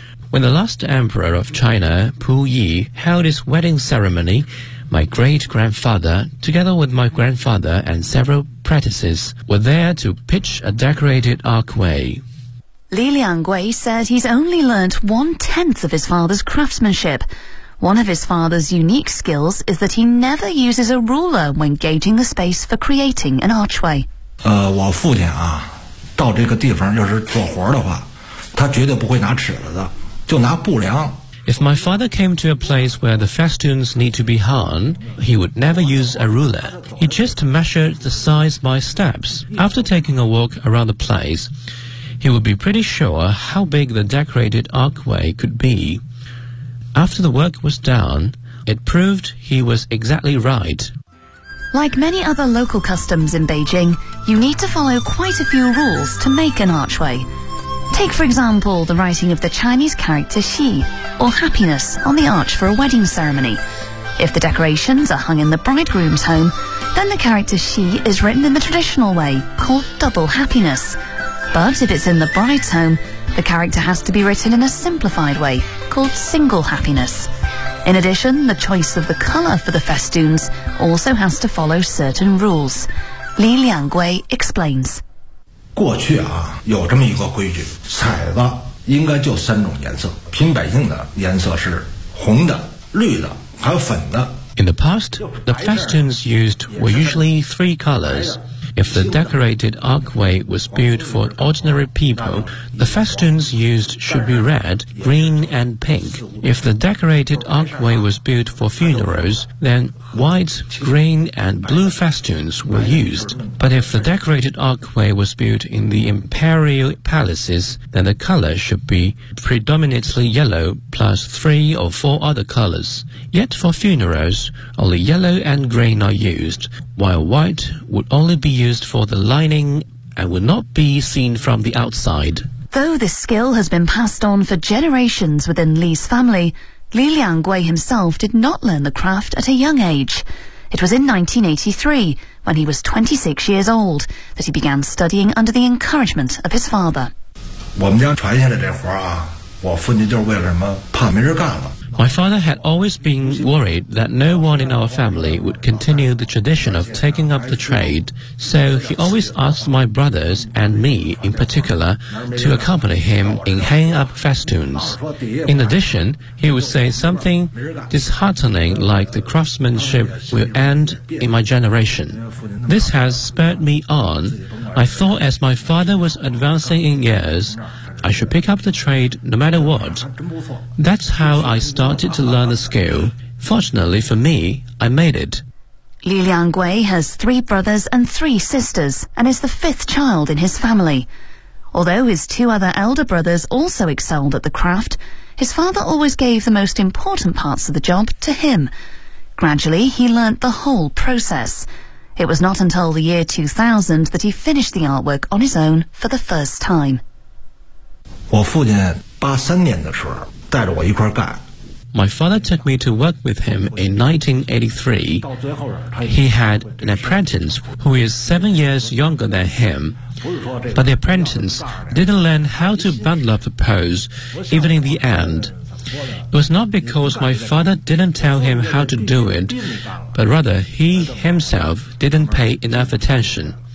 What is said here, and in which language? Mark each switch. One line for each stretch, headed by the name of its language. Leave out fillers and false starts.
English: When the last emperor of China, Pu Yi, held his wedding ceremony, my great-grandfather, together with my grandfather and several apprentices, were there to pitch a decorated archway. Li Liangwei said he's only learnt one-tenth of his father's craftsmanship. One of his father's unique skills is that he never uses a ruler when gauging the space for creating an archway.
Chinese: 我父亲啊，到这个地方要是做活的话，他绝对不会拿尺子的。
English: If my father came to a place where the festoons need to be hung, he would never use a ruler. He just measured the size by steps. After taking a walk around the place, he would be pretty sure how big the decorated archway could be. After the work was done, it proved he was exactly right. Like many other local customs in Beijing, you need to follow quite a few rules to make an archway. Take, for example, the writing of the Chinese character Xi, or happiness, on the arch for a wedding ceremony. If the decorations are hung in the bridegroom's home, then the character Xi is written in the traditional way, called double happiness. But if it's in the bride's home, the character has to be written in a simplified way, called single happiness. In addition, the choice of the colour for the festoons also has to follow certain rules. Li Liangwei explains.
Chinese: 过去啊，有这么一个规矩，彩子应该就三种颜色，平百姓的颜色是红的、绿的，还有粉的。
English: In the past, the festoons used were usually three colors. If the decorated archway was built for ordinary people, the festoons used should be red, green, and pink. If the decorated archway was built for funerals, then white, green, and blue festoons were used. But if the decorated archway was built in the imperial palaces, then the color should be predominantly yellow plus three or four other colors. Yet for funerals, only yellow and green are used, while white would only be used for the lining and would not be seen from the outside. Though this skill has been passed on for generations within Li's family,Li Liangwei himself did not learn the craft at a young age. It was in 1983, when he was 26 years old, that he began studying under the encouragement of his father.
Chinese: 我们家传下来这活啊，我父亲就是为了什么怕没人干了。
English: My father had always been worried that no one in our family would continue the tradition of taking up the trade, so he always asked my brothers and me in particular to accompany him in hanging up festoons. In addition, he would say something disheartening like the craftsmanship will end in my generation. This has spurred me on. I thought as my father was advancing in years,I should pick up the trade no matter what. That's how I started to learn the skill. Fortunately for me, I made it. Li Liangwei has three brothers and three sisters and is the fifth child in his family. Although his two other elder brothers also excelled at the craft, his father always gave the most important parts of the job to him. Gradually, he learnt the whole process. It was not until the year 2000 that he finished the artwork on his own for the first time.
Chinese: 我父亲83年的时候带着我一块干。
English: My father took me to work with him in 1983. He had an apprentice who is 7 years younger than him. But the apprentice didn't learn how to bundle up the pose even in the end. It was not because my father didn't tell him how to do it, but rather he himself didn't pay enough attention.